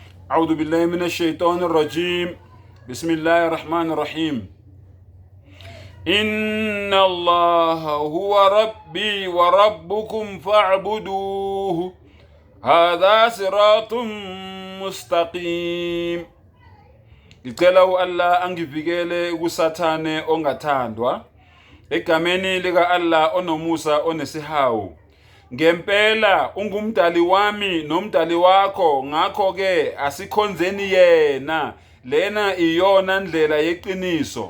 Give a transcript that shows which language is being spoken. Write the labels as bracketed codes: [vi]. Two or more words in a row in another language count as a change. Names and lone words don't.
[ar] أعوذ بالله من الشيطان الرجيم بسم الله الرحمن الرحيم إن الله هو ربي وربكم فاعبدوه هذا صراط مستقيم. [zu] Ngicela uAllah angivikele kusathane ongathandwa egameni lika Allah onomusa onesihawu. Ngempela ungumdali wami nomdali wakho, ngakho ke asikhonzeni yena, lena iyona ndlela yeqiniso.